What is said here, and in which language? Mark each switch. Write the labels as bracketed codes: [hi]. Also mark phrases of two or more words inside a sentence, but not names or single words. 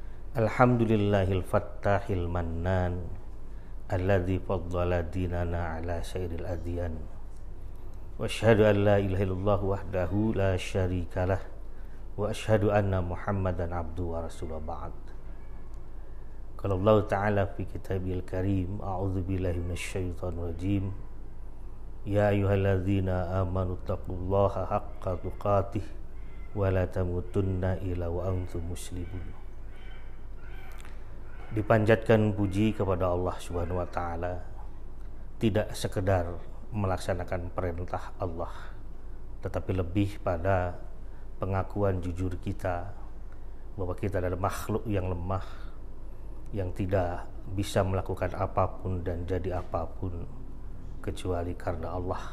[ar] الحمد لله الفتاح المنان الذي فضل ديننا على سائر الأديان وأشهد أن لا إله إلا الله وحده لا شريك له وأشهد أن محمدا عبده ورسوله بعد. قال الله تعالى في الكتاب الكريم أعوذ بالله من الشيطان الرجيم يا أيها الذين آمنوا اتقوا الله حق تقاته ولا تموتن إلا وأنتم مسلمون. [id] Dipanjatkan puji kepada Allah [ar] سبحانه وتعالى, [id] tidak sekedar melaksanakan perintah Allah, tetapi lebih pada pengakuan jujur kita bahwa kita adalah makhluk yang lemah, yang tidak bisa melakukan apapun dan jadi apapun kecuali karena Allah.